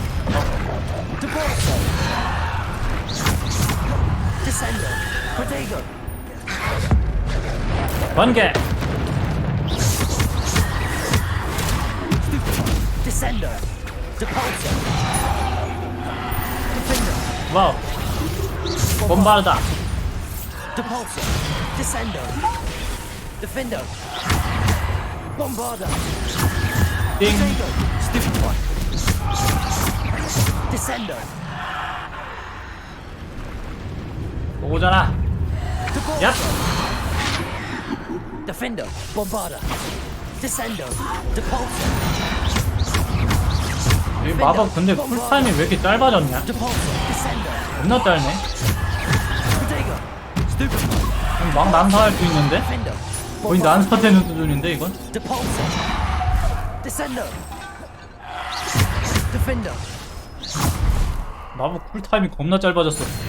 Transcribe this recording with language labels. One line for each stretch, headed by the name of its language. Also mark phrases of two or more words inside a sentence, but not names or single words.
Korean: 번개. 와우.
Latin: bombarda. Depulsor. Descendo. Defendo. Bombarda.
Korean: 띵.
English: Stupid one. Descendo.
Korean: 오잖아. 야.
Latin: Defendo. Bombarda. Descendo. Depulsor.
Korean: 이 마법 근데 쿨타임이 왜 이렇게 짧아졌냐? 겁나 짧네. 막 난사할 수 있는데? 거의 난사되는 수준인데 이건? 마법 쿨타임이 겁나 짧아졌어.